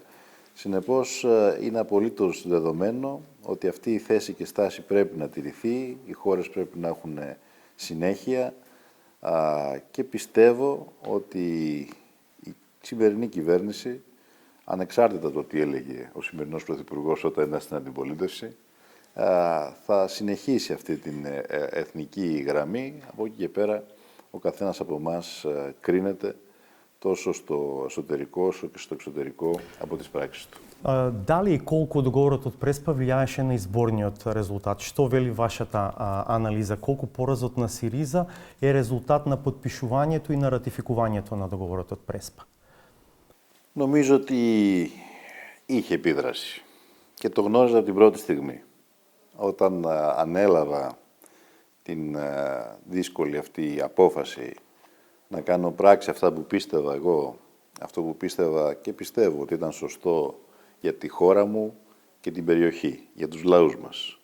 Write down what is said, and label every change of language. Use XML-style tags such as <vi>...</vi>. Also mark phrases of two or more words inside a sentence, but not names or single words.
<el>Συνεπώς, είναι απολύτως δεδομένο ότι αυτή η θέση και στάση πρέπει να τηρηθεί, οι χώρες πρέπει να έχουν συνέχεια και πιστεύω ότι η σημερινή κυβέρνηση, ανεξάρτητα το τι έλεγε ο σημερινός Πρωθυπουργός όταν ήταν στην αντιπολίτευση, θα συνεχίσει αυτή την εθνική γραμμή. Από εκεί και πέρα ο καθένας από εμάς κρίνεται τόσο στο εσωτερικό όσο και στο εξωτερικό από τις πράξεις του.</el> <mk>Дали и колку договорот од Преспа влијаеше на изборниот резултат? Што вели вашата анализа? Колку поразот на СИРИЗА е резултат на подпишувањето и на ратификувањето на договорот од Преспа?</mk> <el>Νομίζω ότι είχε επίδραση και το γνώριζα από την πρώτη στιγμή. Όταν ανέλαβα την δύσκολη αυτή απόφαση να κάνω πράξη αυτά που πίστευα εγώ, αυτό που πίστευα και πιστεύω ότι ήταν σωστό για τη χώρα μου και την περιοχή, για τους λαούς μας.</el>